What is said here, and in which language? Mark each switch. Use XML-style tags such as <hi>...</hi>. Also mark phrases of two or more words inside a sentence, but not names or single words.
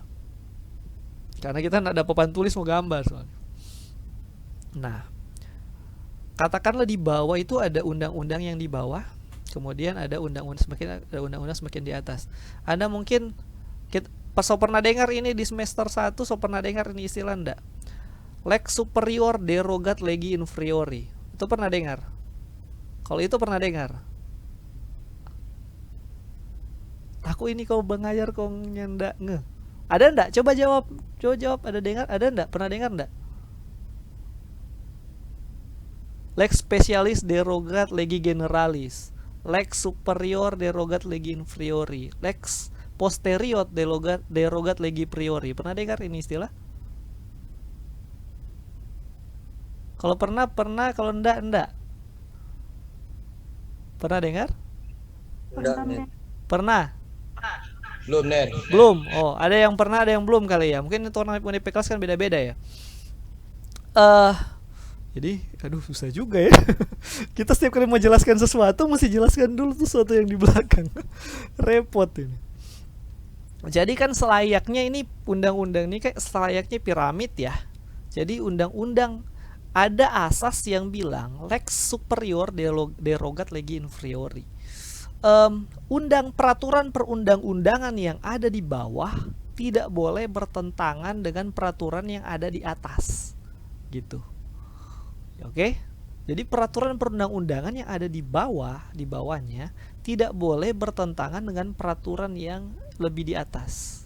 <id>Karena kita nggak ada papan tulis mau gambar soalnya. Nah, katakanlah di bawah itu ada undang-undang yang di bawah, kemudian ada undang-undang semakin di atas. Anda mungkin Pas so pernah dengar ini di semester 1, so pernah dengar ini istilah ndak?</id> <la>Lex superior derogat legi inferiori.</la> <id>Itu pernah dengar? Kalau itu pernah dengar? Aku ini kau bengajar kau nyendak nge. Ada ndak? Coba jawab. Coba jawab, ada dengar? Ada ndak? Pernah dengar ndak?</id> <la>Lex specialis derogat legi generalis. Lex superior derogat legi inferiori. Lex posterior derogat legi priori.</la> <id>Pernah dengar ini istilah? Kalau pernah, kalau enggak. Pernah dengar? Enggak, Ner. Pernah? Belum, Ner. Belum. Oh, ada yang pernah, ada yang belum kali ya. Mungkin itu orang UNIP kelas kan beda-beda ya. Jadi, aduh susah juga ya. Kita setiap kali mau jelaskan sesuatu mesti jelaskan dulu sesuatu yang di belakang. Repot ini. Jadi kan selayaknya ini undang-undang ini kayak selayaknya piramid ya. Jadi undang-undang ada asas yang bilang</id> <la>lex superior derogat legi inferiori.</la> <id>Peraturan perundang-undangan yang ada di bawah tidak boleh bertentangan dengan peraturan yang ada di atas, gitu. Oke? Jadi peraturan perundang-undangan yang ada di bawahnya tidak boleh bertentangan dengan peraturan yang lebih di atas.</id>